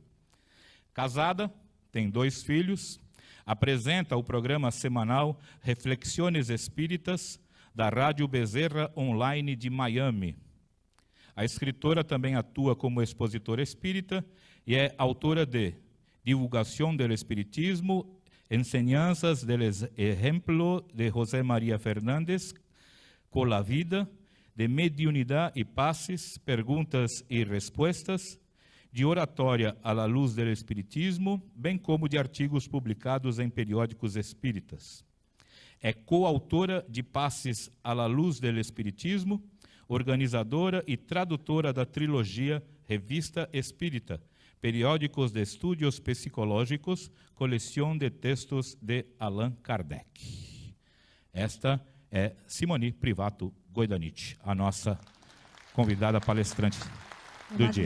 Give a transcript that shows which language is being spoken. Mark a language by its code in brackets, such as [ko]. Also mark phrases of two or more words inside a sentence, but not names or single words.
[pt] Casada, tem 2 filhos, apresenta o programa semanal Reflexiones Espíritas, da Rádio Bezerra Online de Miami. A escritora também atua como expositora espírita e é autora de Divulgação do Espiritismo, Enseñanzas del Ejemplo de José María Fernández, Com la Vida, de Mediunidad y Paces, Perguntas e Respostas, de Oratória à la Luz del Espiritismo, bem como de artigos publicados em periódicos espíritas. É coautora de Passes à la Luz del Espiritismo, organizadora e tradutora da trilogia Revista Espírita, Periódicos de Estudios Psicológicos, Coleção de Textos de Allan Kardec. Esta é Simoni Privato Goidanit, a nossa convidada palestrante do dia.